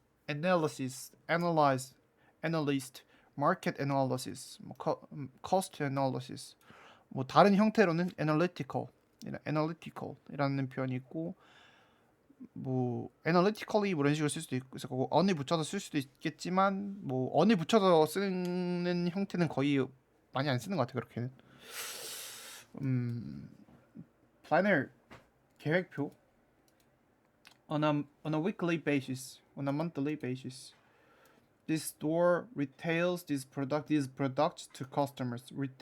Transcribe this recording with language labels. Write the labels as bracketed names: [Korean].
[English] analyst, market analysis, cost analysis. [Korean] 뭐 다른 형태로는 analytical이라는 표현이 있고, 뭐 analytically 뭐 이런 식으로 쓸 수도 있고, 그래서 그거 on에 붙여서 쓸 수도 있겠지만, 뭐 on에 붙여서 쓰는 형태는 거의 많이 안 쓰는 것 같아 그렇게는. [English] planner 계획표. On a weekly basis, on a monthly basis, this store retails these products to customers.